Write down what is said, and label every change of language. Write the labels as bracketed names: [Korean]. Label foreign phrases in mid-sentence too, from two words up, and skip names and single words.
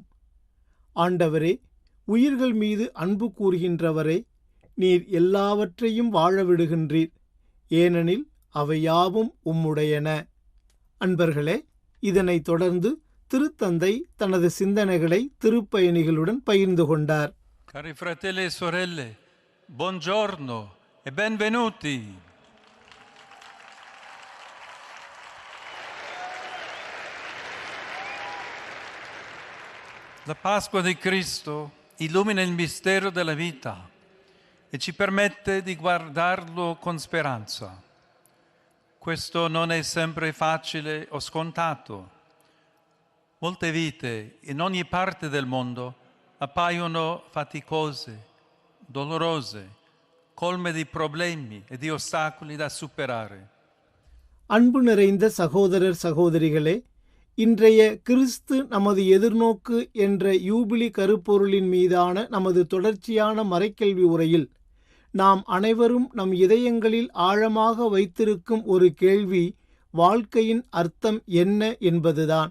[Tamil] ஆண்டவரே, உயிர்கள் மீது அன்பு கூறுகின்றவரே, நீர் எல்லாவற்றையும் வாழவிடுகின்றீர், ஏனெனில் அவையாவும் உம்முடையன. அன்பர்களே, இதனைத் தொடர்ந்து திருத்தந்தை தனது சிந்தனைகளை திருப்பயணிகளுடன் பகிர்ந்து கொண்டார். [Italian] Cari fratelli e sorelle, buongiorno e benvenuti. La Pasqua di Cristo illumina il mistero della vita e ci permette di guardarlo con speranza. Questo non è sempre facile o scontato. Molte vite in ogni parte del mondo appaiono faticose, dolorose, colme di problemi e di ostacoli da superare. [Tamil] அன்பு நிறைந்த சகோதரர் சகோதரிகளே, இன்றைய கிறிஸ்து நமது எதிர்நோக்கு என்ற யூபிலி கருப்பொருளின் மீதான நமது தொடர்ச்சியான மறைக்கல்வி உரையில் நாம் அனைவரும் நம் இதயங்களில் ஆழமாக வைத்திருக்கும் ஒரு கேள்வி வாழ்க்கையின் அர்த்தம் என்ன என்பதுதான்.